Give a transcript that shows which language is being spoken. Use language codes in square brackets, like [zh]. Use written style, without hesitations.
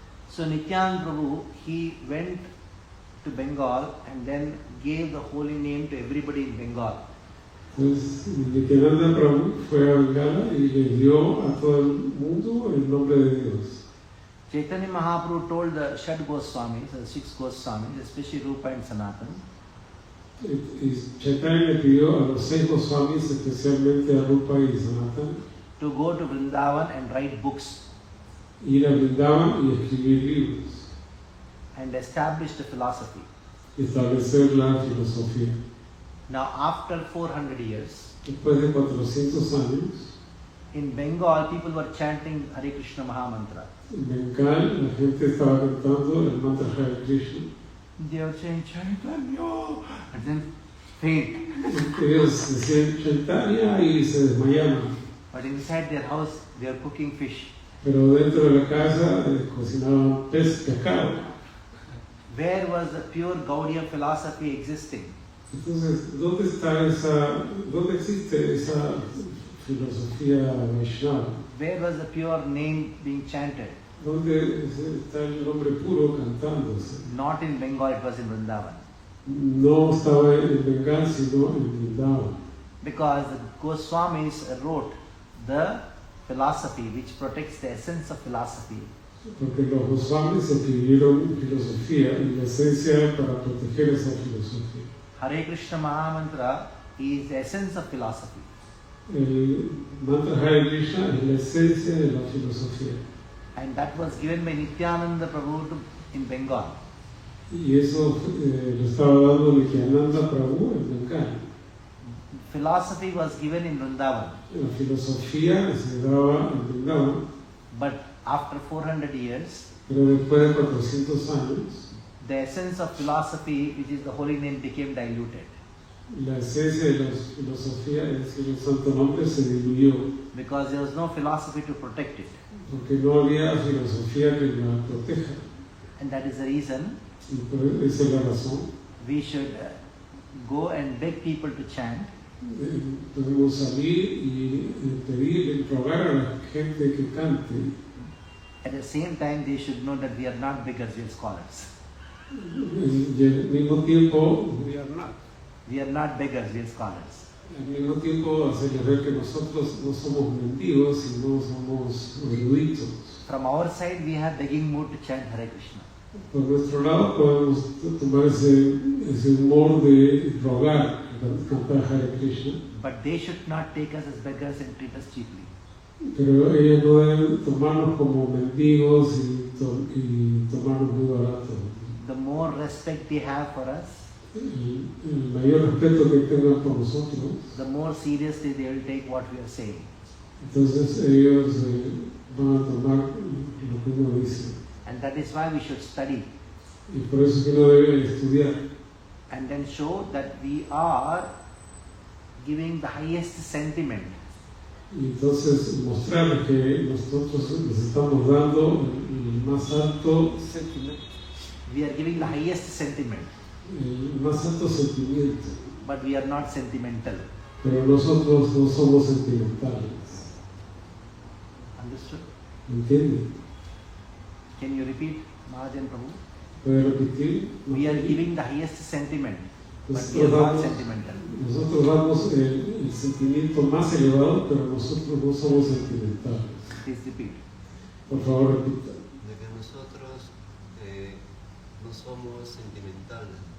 [en] So Nityananda Prabhu, he went to Bengal and then gave the holy name to everybody in Bengal. [es] Entonces Nityananda Prabhu fue a Bengala y le dio a todo el mundo el nombre de Dios. [en] Chaitanya Mahaprabhu told the Shad Goswamis, the 6 Goswamis, especially Rupa and Sanatan, [es] Y Chaitanya le pidió a los 6 Goswamis, especialmente a Rupa y Sanatan, [en] to go to Vrindavan and write books [es] ir a Vrindavan y escribir libros [en] and establish the philosophy. [es] y establecer la filosofía. [en] Now after 400 years, [es] Después de 400 años, [en] in Bengal people were chanting Hare Krishna Mahamantra. [es] en Bengal la gente estaba cantando el mantra Hare Krishna. [en] They were saying Chaitanya and then faint. [es] Ellos decían Chaitanya y se desmayaban. [en] But inside their house they were cooking fish. [es] Pero dentro de la casa cocinaban pescado. [en] Where was the pure Gaudiya philosophy existing? [es] Entonces, ¿dónde existe esa filosofía Vaishnava? [en] Where was the pure name being chanted? [es] ¿Dónde está el nombre puro cantándose? [en] Not in Bengal, it was in Vrindavan. [es] No estaba en Bengal, sino en Vrindavan. [en] Because the Goswamis wrote the philosophy which protects the essence of philosophy. [es] Porque los Goswamis escribieron filosofía y la esencia para proteger esa filosofía. [en] Hare Krishna Mahamantra is the essence of philosophy. [es] El mantra Hare Krishna es la esencia de la filosofía. [en] And that was given by Nityananda Prabhu in Bengal. [es] Y eso lo estaba dando Nityananda Prabhu en Bengal. [en] Philosophy was given in Vrindavan. [es] La filosofía se daba en Vrindavan, [en] But after 400 years, [es] pero después de 400 años, [en] the essence of philosophy, which is the holy name, became diluted. [es] la esencia de la filosofía, es decir, el santo nombre, se diluyó, [en] Because there was no philosophy to protect it. [es] porque no había filosofía que la proteja. [en] And that is the reason [es] Y por esa es la razón. [en] we should go and beg people to chant. [es] Debemos salir y pedir, rogar a la gente que cante. [en] At the same time, they should know that we are not beggars, we are scholars. [es] Y al mismo tiempo, [en] We are not beggars, we are scholars. [es] al mismo tiempo hacerles ver que nosotros no somos mendigos y no somos eruditos. [en] From our side, we have begging mood to chant Hare Krishna. [es] Por nuestro lado podemos tomar ese humor de rogar, cantar Hare Krishna, [en] But they should not take us as beggars and treat us cheaply. [es] pero ellos no deben tomarnos como mendigos y tomarnos muy barato. [en] The more respect they have for us, [es] El mayor respeto que tengan por nosotros, [en] the more seriously they will take what we are saying. [es] entonces ellos van a tomar lo que uno dice. [en] And that is why we should study [es] Y por eso que uno debe estudiar [en] and then show that we are giving the highest sentiment. [es] y entonces mostrar que nosotros les estamos dando el más alto [en] We are giving the highest sentiment, [es] sentimiento, [en] but we are not sentimental. [es] pero nosotros no somos sentimentales. [en] Understood? [es] ¿Entienden? [en] Can you repeat, Mahajan Prabhu? [es] ¿Puede repetir? [en] We are giving the highest sentiment, but we are not sentimental. [es] Nosotros damos el sentimiento más elevado, pero nosotros no somos sentimentales. [en] Please repeat. [es] Por favor, repita. De que nosotros no somos sentimentales.